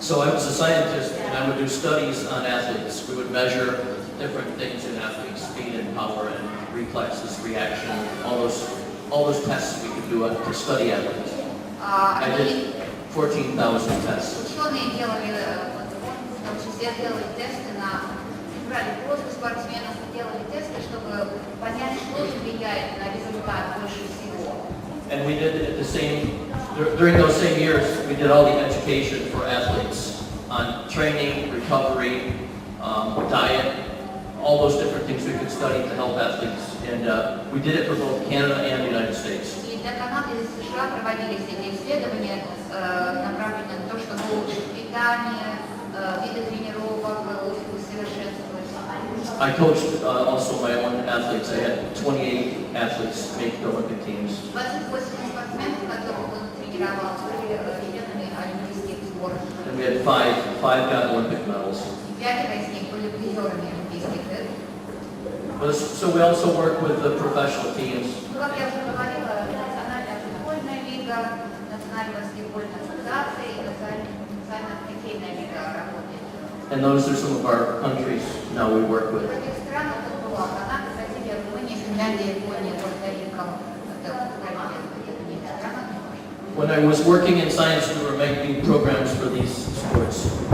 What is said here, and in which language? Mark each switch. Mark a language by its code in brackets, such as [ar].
[en] So I was a scientist and I would do studies on athletes. We would measure different things in athletes, speed and power and reflexes, reaction, all those tests we could do to study athletes. I did 14,000 tests. [ru] Ученые делали, в том числе делали тесты брали просто спортсменов, делали тесты, чтобы понять, что же влияет на результат больше всего. [en] And we did at the same, during those same years, we did all the education for athletes on training, recovery, diet, all those different things we could study to help athletes. And we did it for both Canada and the United States. [ru] И для Канады и США проводились эти исследования, направленные на то, чтобы улучшить питание, виды тренировок, усовершенствовать. [en] I coached also my own athletes. I had 28 athletes make the Olympic teams. [ru] 28 спортсменов, которых он тренировал, были членами олимпийских сборных. [en] And we had five got Olympic medals. [ru] 5 из них были призерами олимпийских игр. [en] So we also work with the professional teams. [ru] Ну, как я уже говорила, национальная футбольная лига, национальная баскетбольная ассоциация и национальная хоккейная лига работает. [en] And those are some of our countries now we work with. [ru] В этих странах это была Канада, Бразилия, Румыния, Финляндия, Япония, Пуэрто-Рико. Это не страна. [en] When I was working in science, we were making programs for these sports.